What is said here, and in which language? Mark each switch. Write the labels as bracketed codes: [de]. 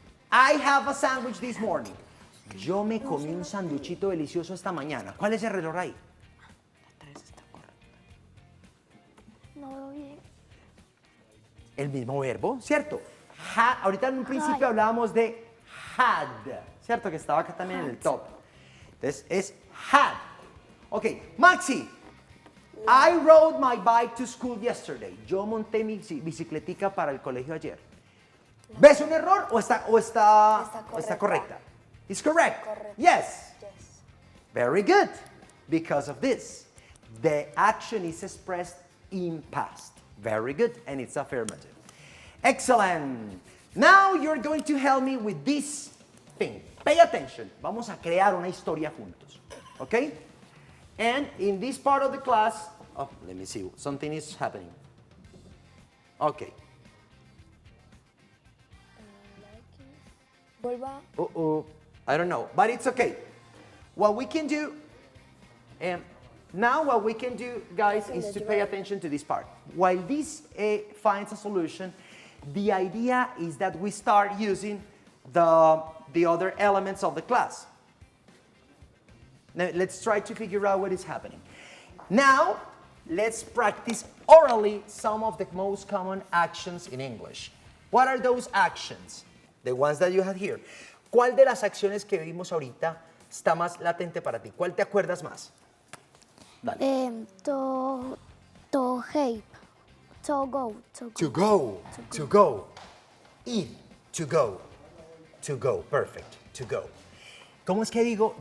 [en] I have a sandwich this morning. [es] Yo me comí un sanduchito delicioso esta mañana. ¿Cuál es el reloj ahí? No veo bien. El mismo verbo, ¿cierto? Ahorita en un principio hablábamos de had, ¿cierto? Que estaba acá también en el top. Entonces es had. Ok, Maxi. [en] I rode my bike to school yesterday. [es] Yo monté mi bicicletica para el colegio ayer. ¿Ves un error o está correcta? [en] It's correct. [es] Correcto. [en] Yes. Yes. Very good. Because of this, the action is expressed in past. Very good, and it's affirmative. Excellent. Now you're going to help me with this thing. Pay attention. [es] Vamos a crear una historia juntos. [en] Okay? And in this part of the class, oh, let me see, something is happening. Okay. [es] Vuelva. [en] I don't know, but it's okay. What we can do, now what we can do, guys, is to pay attention to this part. While this finds a solution, the idea is that we start using the other elements of the class. Now, let's try to figure out what is happening. Now, let's practice orally some of the most common actions in English. What are those actions? The ones that you have here. [es] ¿Cuál de las acciones que vimos ahorita está más latente para ti? ¿Cuál te acuerdas más? Dale. [en] To help. To go. To go. To go. Ir. To go. To go. Perfect. To go. [es] ¿Cómo es que digo?